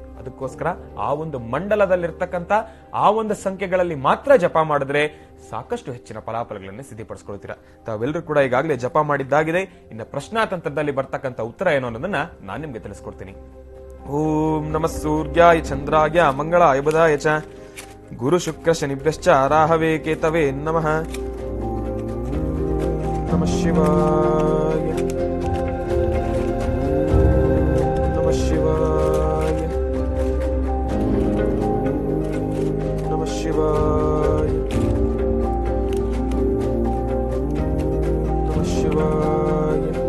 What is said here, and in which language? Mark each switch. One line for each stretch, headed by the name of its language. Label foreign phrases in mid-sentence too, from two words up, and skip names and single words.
Kannada: ಅದಕ್ಕೋಸ್ಕರ ಆ ಒಂದು ಮಂಡಲದಲ್ಲಿರ್ತಕ್ಕಂಥ ಆ ಒಂದು ಸಂಖ್ಯೆಗಳಲ್ಲಿ ಮಾತ್ರ ಜಪ ಮಾಡಿದ್ರೆ ಸಾಕಷ್ಟು ಹೆಚ್ಚಿನ ಫಲಾಫಲಗಳನ್ನು ಸಿದ್ಧಪಡಿಸ್ಕೊಳ್ತೀರಾ. ತಾವೆಲ್ಲರೂ ಕೂಡ ಈಗಾಗಲೇ ಜಪ ಮಾಡಿದ್ದಾಗಿದೆ. ಇನ್ನು ಪ್ರಶ್ನಾತಂತ್ರದಲ್ಲಿ ಬರ್ತಕ್ಕಂಥ ಉತ್ತರ ಏನು ಅನ್ನೋದನ್ನ ನಾನು ನಿಮ್ಗೆ ತಿಳಿಸ್ಕೊಡ್ತೀನಿ.
Sanskrit: ಓಂ ನಮಃ ಸೂರ್ಯಾಯ ಚಂದ್ರಾಯ ಮಂಗಳಾಯ ಬುಧಾಯ ಚ ಗುರು ಶುಕ್ರ ಶನಿಭ್ಯಶ್ಚ ರಾಹವೇ ಕೇತವೇ ನಮಃ. ನಮಃ ಶಿವಾಯ. ನಮಃ ಶಿವಾಯ. ನಮಃ ಶಿವಾಯ. ನಮಃ ಶಿವಾಯ.